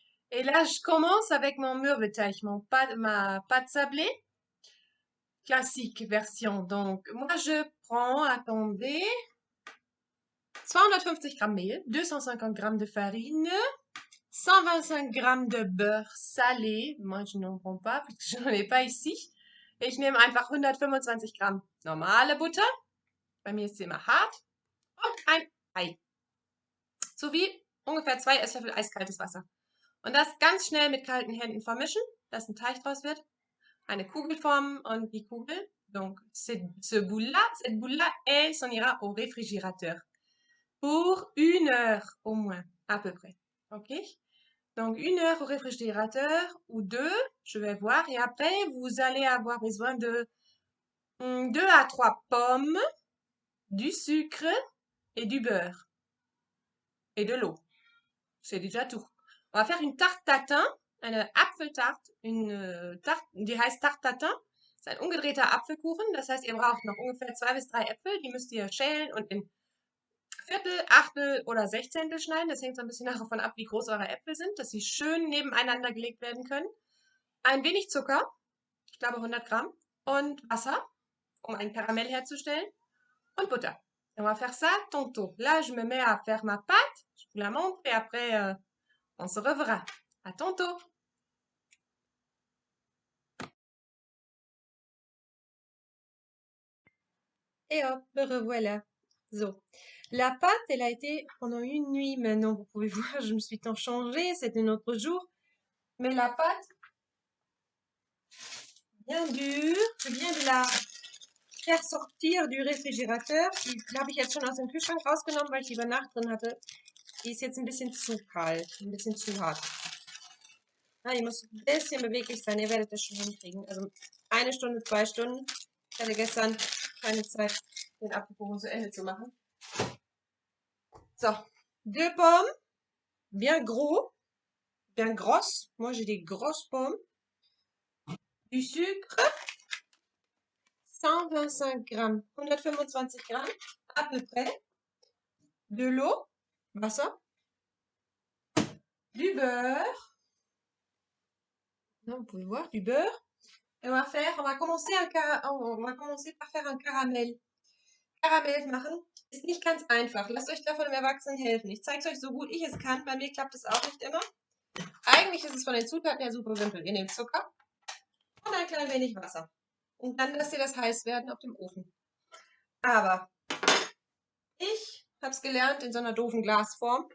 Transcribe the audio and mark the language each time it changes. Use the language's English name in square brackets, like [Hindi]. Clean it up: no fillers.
[French] Et là, je commence avec mon Mürbeteig, ma pâte sablée, classique version. Donc, moi je prends, attendez, [German] 250 Gramm Mehl, [French] 250 Gramm de farine, 125 Gramm de beurre salé. Moi, je n'en prends pas, puisque je n'en ai pas ici. [German] Ich nehme einfach 125 Gramm normale Butter. Bei mir ist sie immer hart. Und ein Ei. Sowie ungefähr 2 Esslöffel eiskaltes Wasser. Und das ganz schnell mit kalten Händen vermischen, dass ein Teig draus wird. Eine Kugel formen und die Kugel, [French] donc cette boule-là, elle s'en ira au réfrigérateur. Pour 1 heure au moins, à peu près. Ok? Donc 1 heure au réfrigérateur ou 2, je vais voir. Et après, vous allez avoir besoin de 2 à 3 pommes, du sucre et du beurre. Et de l'eau. C'est déjà tout. On va faire une tarte tatin, [German] eine Apfeltart, [French] une Tarte, [German] die heißt Tarte tatin. Das ist ein umgedrehter Apfelkuchen. Das heißt, ihr braucht noch ungefähr 2 bis 3 Äpfel. Die müsst ihr schälen und in Viertel, Achtel oder Sechzehntel schneiden. Das hängt so ein bisschen davon ab, wie groß eure Äpfel sind, dass sie schön nebeneinander gelegt werden können. Ein wenig Zucker, ich glaube 100 Gramm, und Wasser, um ein Karamell herzustellen, und Butter. [French] Et on va faire ça tantôt. Là, je me mets à faire ma pâte. Je vous la montre et après, on se reverra. À tantôt. Et hop, me revoilà. So. La pâte, elle a été pendant une nuit maintenant. Vous pouvez voir, je me suis tant changée. C'était notre jour. Mais la pâte, bien dure. Je viens de la faire sortir du réfrigérateur. [German] Die habe ich jetzt schon aus dem Kühlschrank rausgenommen, weil ich die über Nacht drin hatte. Die ist jetzt ein bisschen zu kalt, ein bisschen zu hart. Ja, die muss ein bisschen beweglich sein. Ihr werdet das schon hinkriegen. Also 1 Stunde, 2 Stunden. Ich hatte gestern keine Zeit, den Apfelkuchen zu Ende zu machen. [French] So, 2 pommes, bien gros, bien grosses. Moi, j'ai des grosses pommes. Du sucre, 125 Gramm, 125 Gramm à peu près. De l'eau, [German] Wasser. [French] Du beurre. Là, vous pouvez voir, du beurre. Et on va commencer par faire un Karamell. [German] Karamell machen ist nicht ganz einfach. Lasst euch da von einem Erwachsenen helfen. Ich zeige es euch so gut ich es kann. Bei mir klappt es auch nicht immer. Eigentlich ist es von den Zutaten her super simpel. Ihr nehmt Zucker und ein klein wenig Wasser. Und dann lasst ihr das heiß werden auf dem Ofen. Aber ich habe es gelernt in so einer doofen Glasform.